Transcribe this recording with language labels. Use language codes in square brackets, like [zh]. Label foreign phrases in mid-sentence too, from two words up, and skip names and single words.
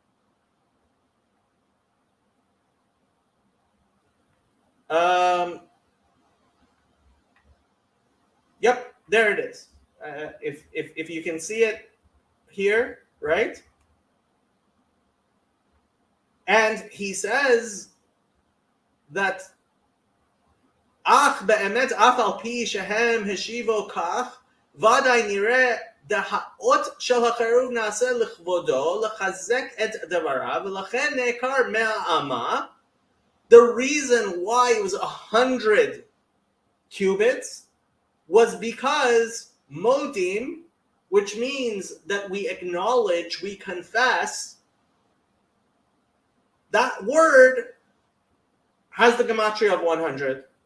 [en] Yep, there it is. If you can see it here, right? And he says that [he] אך באמת אף על פי שהם השיבו כך ודאי נראה דהטעות של החירוב נעשה לכבודו לחזק את דבריו ולכן נעקר מעמה. [en] The reason why it was 100 cubits was because modim, which means that we acknowledge, we confess, that word has the gematria of 100.